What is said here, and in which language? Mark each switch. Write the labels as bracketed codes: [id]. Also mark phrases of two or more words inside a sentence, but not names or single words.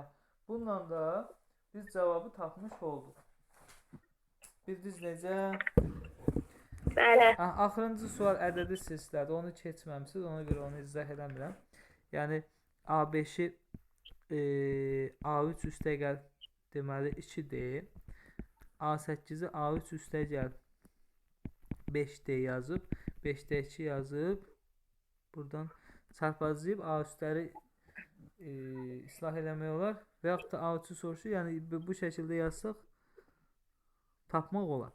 [az] Bununla da biz cavabı tapmış olduq. Bildiniz necə? Bəli. Axırıncı sual ədədi silsilədir. Onu keçməmisiniz. Ona görə onu izah eləmirəm. Yəni A5-i A3 üstə gəl deməli 2D. A8-i A3 üstə gəl 5D yazıb 5D 2 yazıb buradan çarpazlayıb A üstləri islah eləmək olar və yaxud da A3 soruşur. Yəni bu şəkildə yazsaq tapmaq olar.